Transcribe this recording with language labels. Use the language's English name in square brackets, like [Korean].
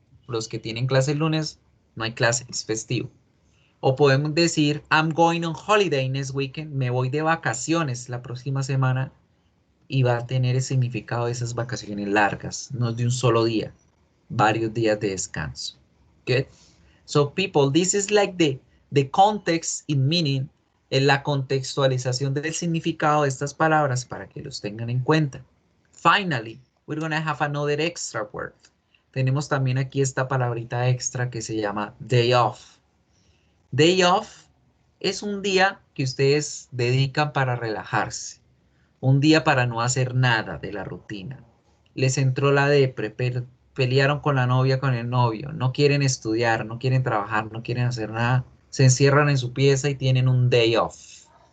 [Spanish] Los que tienen clase el lunes, no hay clase, es festivo. O podemos decir [English] I'm going on holiday next weekend, [Spanish] me voy de vacaciones la próxima semana y va a tener el significado de esas vacaciones largas, no de un solo día, varios días de descanso. Good. [English] So people, this is like the context in meaning, [Spanish] en la contextualización del significado de estas palabras para que los tengan en cuenta. [English] Finally, we're going to have another extra word. [Spanish] Tenemos también aquí esta palabrita extra que se llama day off. Day off es un día que ustedes dedican para relajarse, un día para no hacer nada de la rutina. Les entró la depre, pelearon con la novia, con el novio, no quieren estudiar, no quieren trabajar, no quieren hacer nada, se encierran en su pieza y tienen un day off.